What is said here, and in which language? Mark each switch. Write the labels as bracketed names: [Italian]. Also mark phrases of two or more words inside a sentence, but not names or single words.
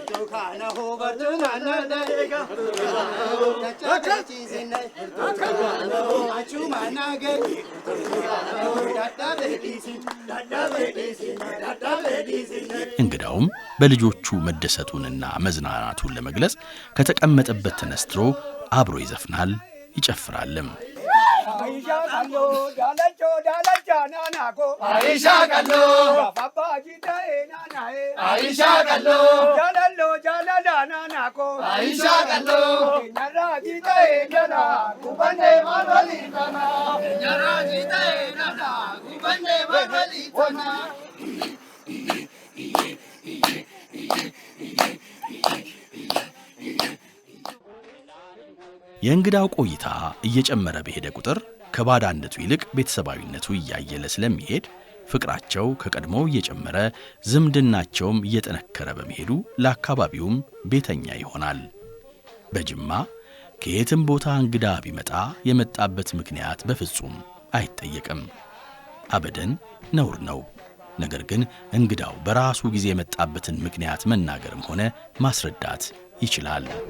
[Amharic] እንግዳውም በልጆቹ መደሰቱንና መዝናናቱን ለመግለጽ ከተቀመጠበት ተነስቶ አብሮ ይዘፍናል፣ ይጨፍራልም። [Oromo] Aisha kallo, dalacho nanako. Aisha kallo, Papa jita nana e. Aisha kallo, jalala nanako. Aisha kallo, Nara jita nana, kubande malali nana. Nara jita nana, kubande malali nana. [Amharic] የእንግዳው ቆይታ እየጨመረ በሄደ ቁጥር ከባዳነቱ ይልቅ ቤተሰባዊነቱ እያየለ ስለሚሄድ ፍቅራቸው ከቀድሞው እየጨመረ ዝምድናቸውም እየጠነከረ በመሄዱ ለአካባቢውም ቤተኛ ይሆናል። በጅማ ከየትም ቦታ እንግዳ ቢመጣ የመጣበት ምክንያት በፍጹም አይጠየቅም። አበደን ነውር ነው። ነገር ግን እንግዳው በራሱ ጊዜ የመጣበትን ምክንያት መናገርም ሆነ ማስረዳት ይችላል።